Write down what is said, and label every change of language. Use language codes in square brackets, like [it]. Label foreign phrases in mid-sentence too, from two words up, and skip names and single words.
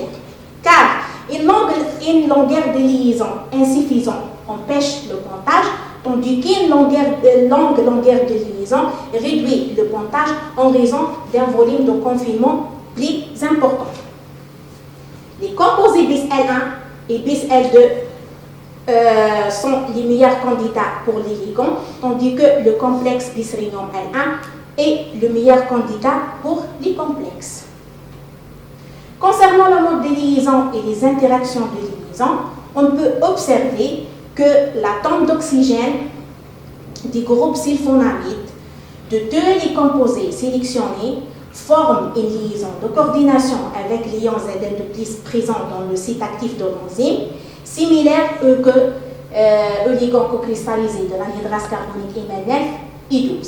[fr] Car une longueur de liaison insuffisante empêche le pontage, tandis qu'une longue longueur de liaison réduit le pontage en raison d'un volume de confinement plus important. Les composés bis L1 et bis L2 sont les meilleurs candidats pour les ligands, tandis que le complexe bis-rhénium L1 est le meilleur candidat pour les complexes. Concernant le mode de liaison et les interactions de liaison, on peut observer que l'atome d'oxygène du groupe sulfonamide de deux les composés sélectionnés forme une liaison de coordination avec l'ion Zn2+ présent dans le site actif de l'enzyme, similaire au ligand co-cristallisé de l'anhydrase carbonique IMNF I12.